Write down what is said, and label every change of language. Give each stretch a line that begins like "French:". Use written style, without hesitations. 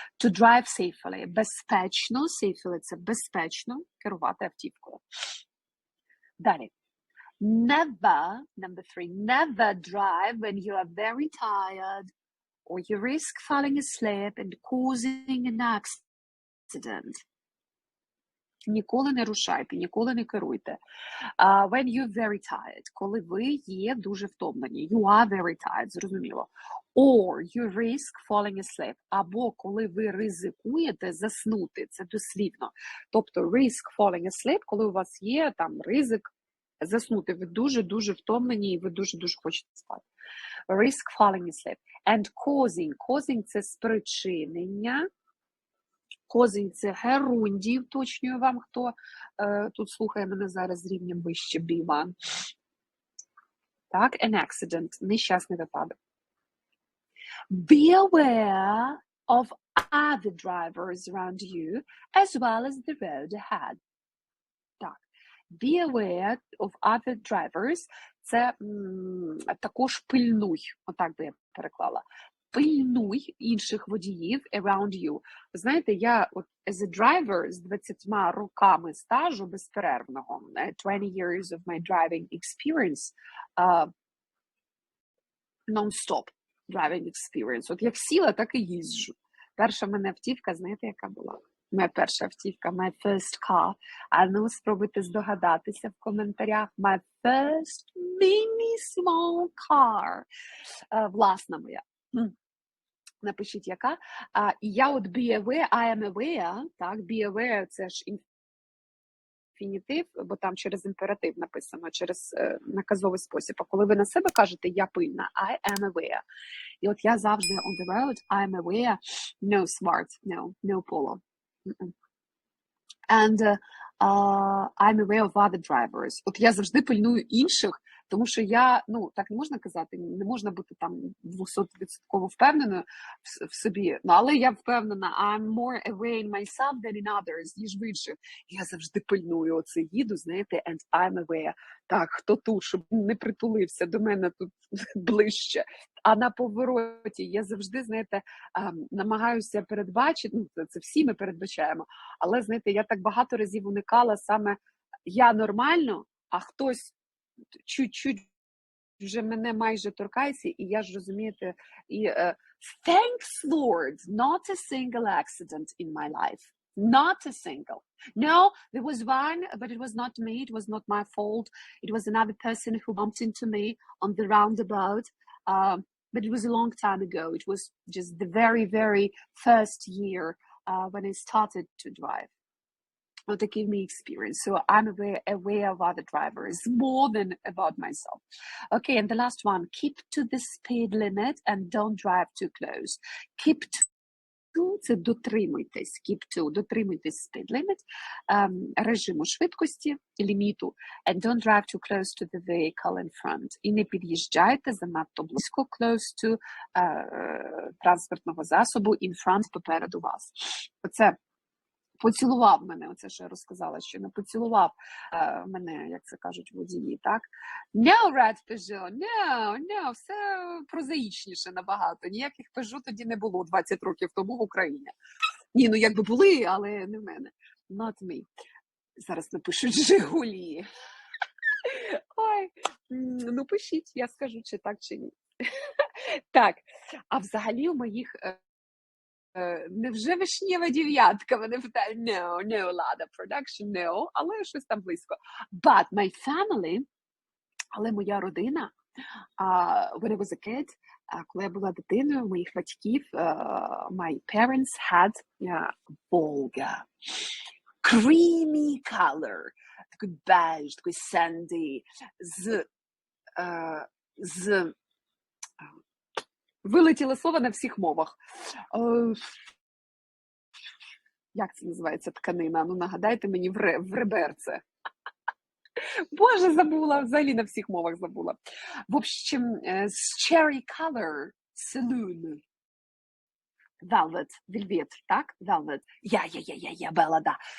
English: To drive safely
Ukrainian: – безпечно, safely – це безпечно керувати автівкою. Далі.
English: Never, number 3, never drive when you are very tired or you risk falling asleep and causing an accident.
Ukrainian: Ніколи не рушайте, ніколи не керуйте.
English: When you're very tired,
Ukrainian: коли ви є дуже втомлені.
English: You are very tired,
Ukrainian: зрозуміло.
English: Or you risk falling asleep.
Ukrainian: Або коли ви ризикуєте заснути, це дослівно. Тобто
English: risk falling asleep,
Ukrainian: коли у вас є там ризик заснути. Ви дуже-дуже втомлені і ви дуже-дуже хочете спати.
English: Risk falling asleep. And causing
Ukrainian: – це спричинення. Causing – це герундій, уточнюю вам, хто тут слухає мене зараз з рівнем вище B1.
English: Так, an accident –
Ukrainian: нещасний випадок.
English: Be aware of other drivers around you, as well as the road ahead.
Ukrainian: Так.
English: Be aware of other drivers.
Ukrainian: Це також пильнуй. Отак би я переклала. Пильнуй інших водіїв
English: around you.
Ukrainian: Знаєте, я от
English: as a driver
Ukrainian: з 20 роками стажу безперервного,
English: 20 years of my driving experience, non-stop driving experience.
Ukrainian: От як сіла, так і їжджу. Перша в мене автівка, знаєте, яка була? Моя перша автівка,
English: my first car.
Ukrainian: А ну, спробуйте здогадатися в коментарях.
English: My first mini small car.
Ukrainian: Власна моя. Напишіть, яка. І я от
English: be aware, I am aware,
Ukrainian: так, be aware, це ж інфінітив, бо там через імператив написано, через наказовий спосіб. А коли ви на себе кажете, я пильна,
English: I am aware.
Ukrainian: І от я завжди
English: on the road, I am aware, no smart, no polo. And I'm aware of other drivers.
Ukrainian: От я завжди пильную інших, тому що я, ну, так не можна казати, не можна бути там 200% впевненою в собі, ну, але я впевнена,
English: I'm more aware in myself than in others,
Ukrainian: ніж в інших. Я завжди пильную, оце їду, знаєте,
English: and I'm aware.
Ukrainian: Так, хто тут, щоб не притулився до мене тут ближче. А на повороті я завжди, знаєте, намагаюся передбачити, ну, це всі ми передбачаємо, але, знаєте, я так багато разів уникала саме я нормально, а хтось чуть-чуть вже мене майже торкається, і я ж, розумієте, і
English: thanks Lord, not a single accident in my life. Not a single. No, there was one, but it was not me, it was not my fault. It was another person who bumped into me on the roundabout. But it was a long time ago. It was just the very, very first year when I started to drive. Well, they gave me experience. So I'm aware of other drivers more than about myself. Okay, and the last one, keep to the speed limit and don't drive too close. Keep to
Ukrainian: це дотримуйтесь,
English: keep to, дотримуйтесь speed limit,
Ukrainian: режиму швидкості, ліміту,
English: and don't drive too close to the vehicle in front.
Ukrainian: І не під'їжджайте занадто близько,
English: close to
Ukrainian: транспортного засобу
English: in front,
Ukrainian: попереду вас. Оце поцілував мене, оце що я розказала, що не поцілував мене, як це кажуть водії, так?
English: No, Red Peugeot, no,
Ukrainian: все прозаїчніше набагато. Ніяких Peugeot тоді не було 20 років тому в Україні. Ні, ну якби були, але не в мене.
English: Not me.
Ukrainian: Зараз напишуть Жигулі. Ой, ну пишіть, я скажу, чи так, чи ні. Так, а взагалі у моїх... Невже вишнєва дев'ятка? Вони питають,
English: no, Lada production, no,
Ukrainian: але щось там близько.
English: But my family,
Ukrainian: але моя родина,
English: when I was a kid,
Ukrainian: коли я була дитиною, моїх батьків,
English: my parents had Volga. Creamy color,
Ukrainian: такий беж, такий sandy, з вилетіло слово на всіх мовах. Як це називається тканина? Ну, нагадайте мені в реберце. Боже, забула, взагалі на всіх мовах забула. В общем, з
English: cherry color, saloon. Velvet, velvet, так? Velvet. Yeah, Bella, да.